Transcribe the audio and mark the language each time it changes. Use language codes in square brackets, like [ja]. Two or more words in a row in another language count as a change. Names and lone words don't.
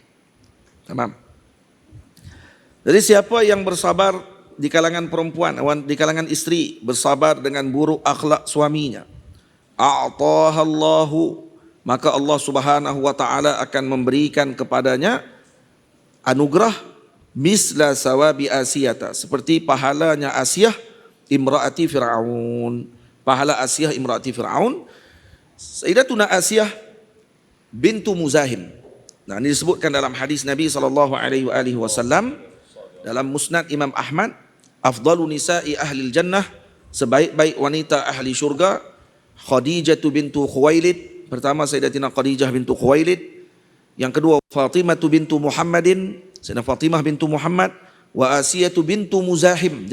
[ms] Tamam. Jadi siapa yang bersabar di kalangan perempuan, di kalangan isteri, bersabar dengan buruk akhlak suaminya, [ar] أعطاها الله, [ms] maka Allah [ar] سبحانه وتعالى [ms] akan memberikan kepadanya anugerah [ar] مثل ثواب آسية, [ms] seperti pahalanya Asiyah imraati Fir'aun. Pahala Asiyah imraati Fir'aun, Sayyidatuna Asiyah bintu Muzahim. Nah, ini disebutkan dalam hadis Nabi SAW dalam Musnad Imam Ahmad, [ar] أفضل نساء أهل الجنة, [ms] sebaik-baik wanita ahli syurga, Khadijah bintu Khuwailid. Pertama Sayyidatina Khadijah bintu Khuwailid, yang kedua Fatimah bintu Muhammadin, Sayyidatina Fatimah bintu Muhammad, wa Asiyah bintu Muzahim.